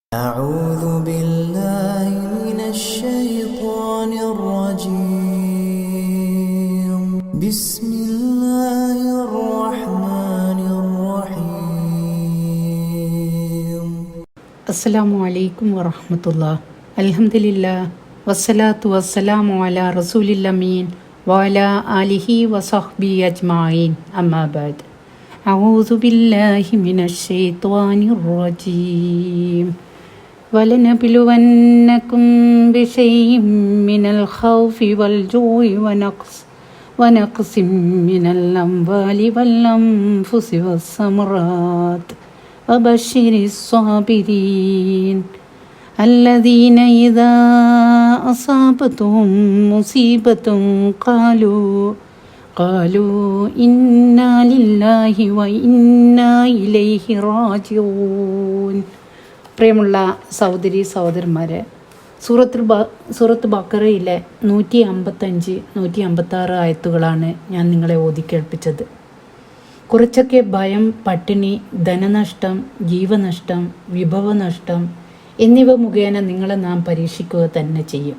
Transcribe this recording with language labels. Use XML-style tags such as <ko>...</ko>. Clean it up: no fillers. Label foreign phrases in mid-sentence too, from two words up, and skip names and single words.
<ar>أعوذ بالله من الشيطان الرجيم بسم الله الرحمن الرحيم السلام عليكم ورحمة الله. الحمد لله والصلاة والسلام على الرسول الأمين وعلى آله وصحبه أجمعين. أما بعد. أعوذ بالله من الشيطان الرجيم. ولنبلونكم بشيء من الخوف والجوع ونقص من الأموال والأنفس والثمرات وبشر الصابرين الذين إذا أصابتهم مصيبة قالوا إنا لله وإنا إليه راجعون.</ar> <ml>പ്രിയമുള്ള സഹോദരി സഹോദരന്മാരെ, സൂറത്ത് ബഖറയിലെ 155, 156 ആയത്തുകളാണ് ഞാൻ നിങ്ങളെ ഓതിക്കേൾപ്പിച്ചത്. കുറച്ചൊക്കെ ഭയം, പട്ടിണി, ധനനഷ്ടം, ജീവനഷ്ടം, വിഭവനഷ്ടം എന്നിവ മുഖേന നിങ്ങളെ നാം പരീക്ഷിക്കുക തന്നെ ചെയ്യും.</ml>